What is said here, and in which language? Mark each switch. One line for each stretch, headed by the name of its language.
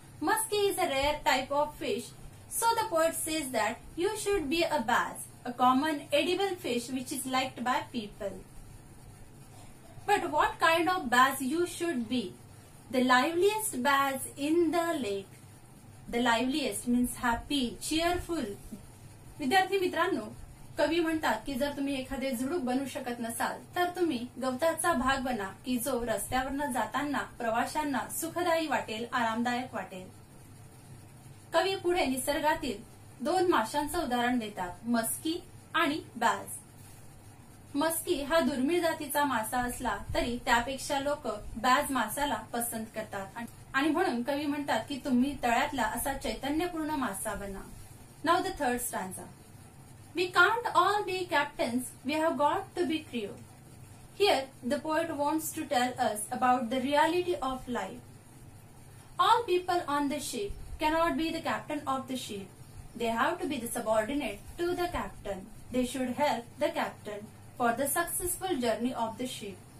English: Muskie is a rare type of fish, so the poet says that you should be a bass, a common edible fish which is liked by people. But what kind of bass you should be? The liveliest bass in the lake. The liveliest means happy, cheerful.
Marathi: विद्यार्थी मित्रांनो, कवी म्हणतात की जर तुम्ही एखादे झुडूप बनू शकत नसाल तर तुम्ही गवताचा भाग बना की जो रस्त्यावरनं जाताना प्रवाशांना सुखदायी वाटेल, आरामदायक वाटेल. कवी पुढे निसर्गातील दोन माशांचं उदाहरण देतात, मस्की आणि बॅज. मस्की हा दुर्मिळ जातीचा मासा असला तरी त्यापेक्षा लोक बॅज मासाला पसंत करतात, आणि म्हणून कवी म्हणतात की तुम्ही तळ्यातला असा चैतन्यपूर्ण मासा बना.
English: Now the third stanza. We can't all be captains, we have got to be crew. Here the poet wants to tell us about the reality of life. All people on the ship cannot be the captain of the ship. They have to be the subordinate to the captain. They should help the captain for the successful journey of the ship.